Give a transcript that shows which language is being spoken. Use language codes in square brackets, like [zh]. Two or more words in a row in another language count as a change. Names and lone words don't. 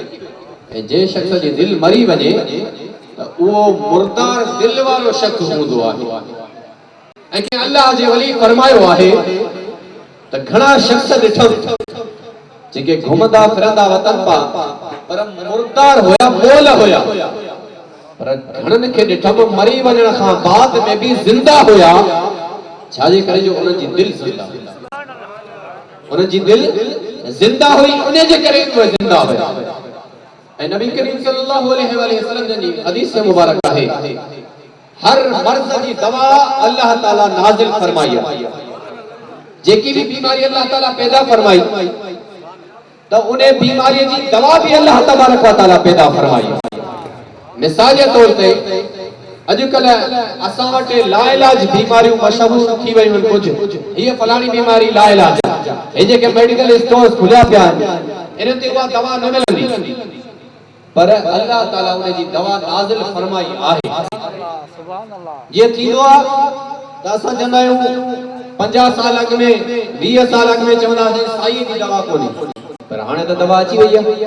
[sd] ऐं जे शख्स जी दिल मरी वञे त उहो मुर्दार दिल वारो शख्स हूंदो आहे। ऐं के अल्लाह जे वली फरमायो आहे त घणा शख्स ॾिठो जेके घुमंदा फिरंदा वतन पा, पर मुर्दार हुया, मोल हुया, पर घणनि खे ॾिठो मरी वञण खां बाद में भी जिंदा हुया। छाजे करे? जो उन्हनि जी दिल जिंदा हुई, उन्हनि जी दिल जिंदा हुई, उन जे करे उहे जिंदा हुया। ऐं नबी करीम [ar] صلى الله عليه وسلم [sd] जी हदीस मुबारक आहे, हर मर्ज़ जी दवा अल्लाह ताला नाज़िल फरमाई आहे। जेकी भी बीमारी अल्लाह ताला पैदा फरमाई तो उन्हें बीमारी जी दवा भी [ar] الله تبارك وتعالى [sd] पैदा फरमाई। मिसाल के तौर पे अजकल असां वटि लाइलाज बीमारियों मशहूर थी वयूं आहिनि। कुछ ये फलानी बीमारी लाइलाज, ये जेके [en] medical stores [sd] खुलिया पिया आहिनि, इन ते उहा दवा न मिलंदी, पर अल्लाह ताला उन जी दवा नाज़िल फरमाई आहे। ये थींदो आहे त असां चवंदा आहियूं 50 साल अॻु में 20 साल अॻु में चवंदासीं साईं जी दवा कोन्हे, पर हाणे त दवा अची वई आहे।